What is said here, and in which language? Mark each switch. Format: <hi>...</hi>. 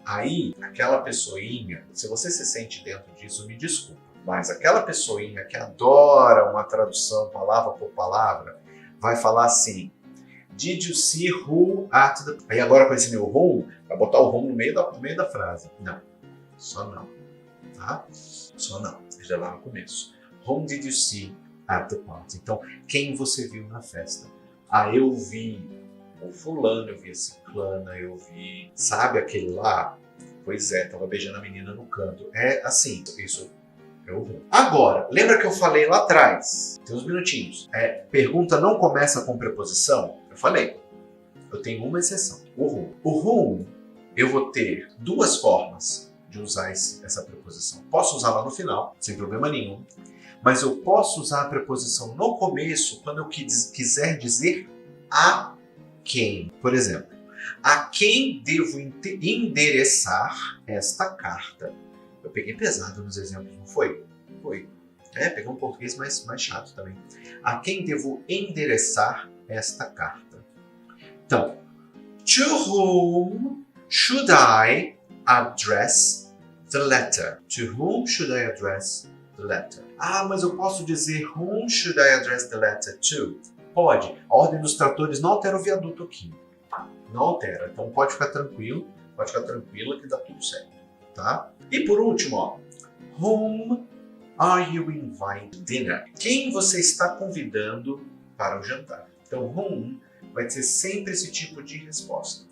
<pt>Aí, aquela pessoinha, se você se sente dentro disso, me desculpa, mas aquela pessoinha que adora uma tradução palavra por palavra, vai falar assim,</pt> <en>did you see who at the...</en> <pt>Aí agora com esse new whom, vai botar o whom no meio da frase. Não, só não, tá? Só não, já lá no começo.</pt> <en>Whom did you see at the party?</en> <pt>Então, quem você viu na festa? Ah, eu vi o fulano, eu vi a ciclana, eu vi... Sabe aquele lá? Pois é, tava beijando a menina no canto. É assim, isso é o whom. Agora, lembra que eu falei lá atrás, tem uns minutinhos, pergunta não começa com preposição? Eu falei, eu tenho uma exceção, o whom. O whom, eu vou ter duas formas de usar essa preposição. Posso usar lá no final, sem problema nenhum, mas eu posso usar a preposição no começo quando eu quiser dizer a quem. Por exemplo, a quem devo endereçar esta carta? Eu peguei pesado nos exemplos, não foi? Foi. Peguei um português mais chato também. A quem devo endereçar esta carta?</pt> <en>Então, to whom should I address the letter? To whom should I address the letter?</en> <pt>Ah, mas eu posso dizer</pt> <en>whom should I address the letter to?</en> <pt>Pode. A ordem dos tratores não altera o viaduto aqui. Não altera. Então pode ficar tranquilo, pode ficar tranquila que dá tudo certo, tá? E por último, ó,</pt> <en>whom are you inviting to dinner?</en> <pt>Quem você está convidando para o jantar? Então whom vai ser sempre esse tipo de resposta.</pt>